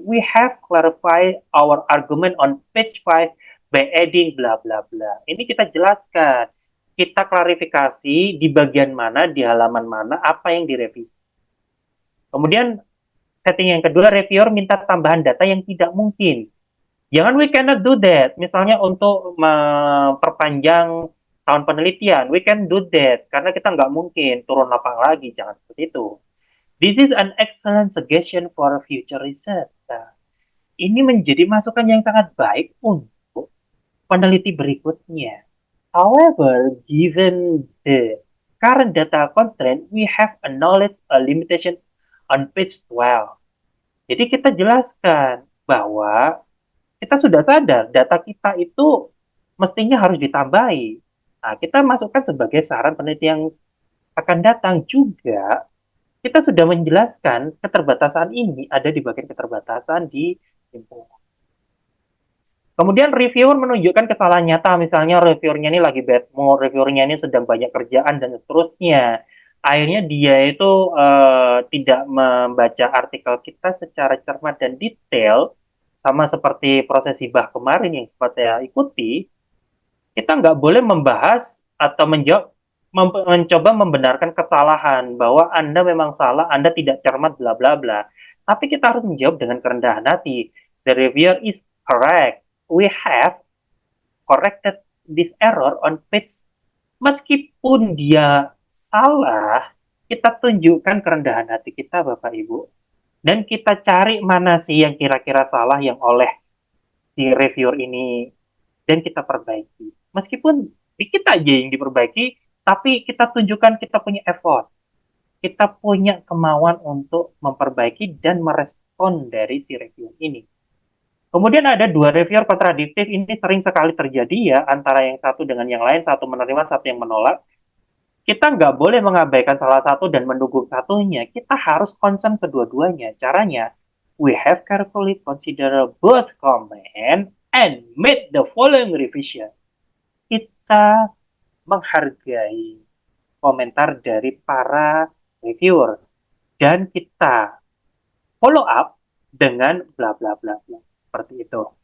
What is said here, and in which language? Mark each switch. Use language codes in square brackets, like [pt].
[en] We have clarified our argument on page 5 by adding bla bla bla. [id] Ini kita jelaskan. Kita klarifikasi di bagian mana, di halaman mana, apa yang direvisi. Kemudian setting yang kedua, reviewer minta tambahan data yang tidak mungkin. Jangan [en] we cannot do that. [id] Misalnya untuk memperpanjang tahun penelitian, [en] we can do that. [id] Karena kita nggak mungkin turun lapang lagi. Jangan seperti itu. [en] This is an excellent suggestion for future research. [id] Nah, ini menjadi masukan yang sangat baik untuk peneliti berikutnya. [en] However, given the current data constraint, we have acknowledged a limitation on page 12. [id] Jadi kita jelaskan bahwa kita sudah sadar data kita itu mestinya harus ditambahi. Nah, kita masukkan sebagai saran peneliti yang akan datang juga. Kita sudah menjelaskan keterbatasan ini ada di bagian keterbatasan di simpulan. Kemudian reviewer menunjukkan kesalahan nyata, misalnya reviewernya ini lagi bad mood, reviewernya ini sedang banyak kerjaan, dan seterusnya. akhirnya dia itu tidak membaca artikel kita secara cermat dan detail, sama seperti proses hibah kemarin yang sempat saya ikuti. Kita nggak boleh membahas atau mencoba membenarkan kesalahan bahwa Anda memang salah, Anda tidak cermat, bla bla bla. Tapi kita harus menjawab dengan kerendahan hati. [en] The reviewer is correct. We have corrected this error on page. [id] Meskipun dia salah, kita tunjukkan kerendahan hati kita, Bapak Ibu. Dan kita cari mana sih yang kira-kira salah yang oleh si reviewer ini, dan kita perbaiki. Meskipun dikit aja yang diperbaiki, tapi kita tunjukkan kita punya effort. Kita punya kemauan untuk memperbaiki dan merespon dari si reviewer ini. Kemudian ada dua reviewer kontradiktif, ini sering sekali terjadi ya, antara yang satu dengan yang lain, satu menerima, satu yang menolak. Kita nggak boleh mengabaikan salah satu dan mendukung satunya. Kita harus concern kedua-duanya. Caranya, [en] we have carefully considered both comment and made the following revision. [id] Kita menghargai komentar dari para reviewer dan kita follow up dengan bla bla bla bla. Seperti itu.